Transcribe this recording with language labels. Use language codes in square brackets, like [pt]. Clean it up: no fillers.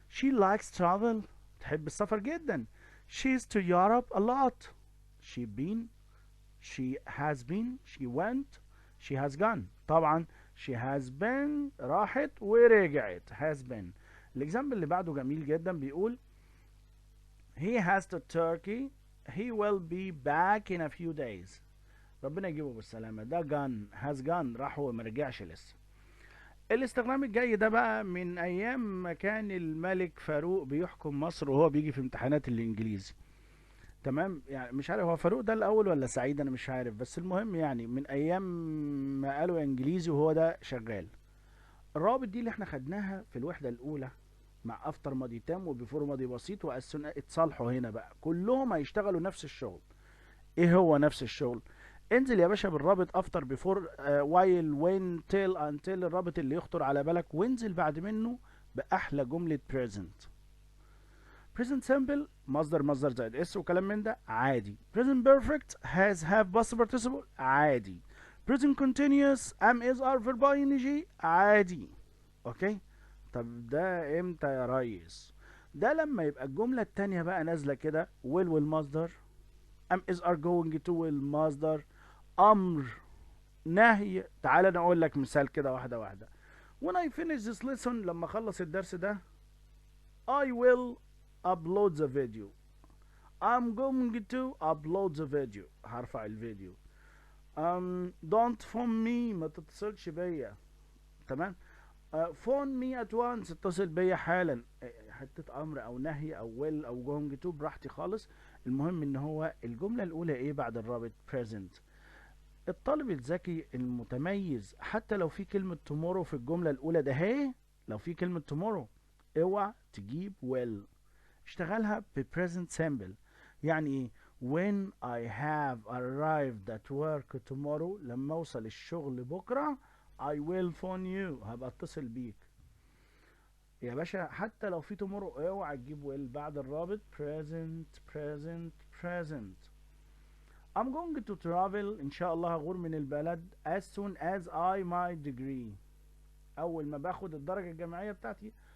[en] She likes travel. [ar] تحب السفر جدا. [en] She's to Europe a lot. She been. She has been. She went. She has gone. [ar] طبعا she has been راحت ورجعت. [en] has been. [ar] الإكزامبل اللي بعده جميل جدا، بيقول [en] he has to Turkey. He will be back in a few days. [ar] ربنا يجيبه بالسلامة. ده gone. [en] has gone، [ar] راح وما رجعش لسه. الاستخدام الجاي ده بقى من ايام ما كان الملك فاروق بيحكم مصر وهو بيجي في امتحانات الانجليزي. تمام، يعني مش عارف هو فاروق ده الاول ولا سعيد، انا مش عارف، بس المهم يعني من ايام ما قالوا انجليزي وهو ده شغال. الروابط دي اللي احنا خدناها في الوحدة الاولى مع افتر ماضي تام وبيفور ماضي بسيط والسن اتصالحوا هنا بقى كلهم هيشتغلوا نفس الشغل. ايه هو نفس الشغل؟ انزل يا باشا بالرابط افتر بيفور وايل وين تيل انتل، الرابط اللي يخطر على بالك، وانزل بعد منه باحلى جمله present. present simple مصدر زائد اس وكلام من ده عادي. [en] present perfect has have past participle [ar] عادي. [en] present continuous am is are verb ing [ar] عادي. [en] Okay. [ar] طب ده امتى يا ريس؟ ده لما يبقى الجمله التانيه بقى نازله كده will والمصدر، am is are going to والمصدر، امر، نهي. تعال انا اقول لك مثال كده واحده واحده. [en] when I finish this lesson، [ar] لما اخلص الدرس ده [en] I will upload the video. I'm going to upload the video. [ar] هرفع الفيديو. [en] don't phone me، [ar] ما تتصلش بيا. تمام. [en] phone me at once، [ar] اتصل بيا حالا. حته امر او نهي او will او going to براحتي خالص. المهم ان هو الجمله الاولى ايه بعد الرابط؟ present. الطالب الذكي المتميز حتى لو في كلمة tomorrow في الجملة الأولى ده، هي لو في كلمة tomorrow اوعى تجيب will. اشتغلها ب present simple. [en] يعني ايه؟ when I have arrived at work tomorrow، [ar] لما اوصل الشغل بكرة [en] I will phone you، [ar] هبقى اتصل بيك. يا باشا حتى لو في tomorrow اوعى تجيب will بعد الرابط. [en] present. I'm going to travel، [ar] إن شاء الله هغور من البلد [en] as soon as I my degree. [ar] أول ما باخد الدرجة الجامعية بتاعتي.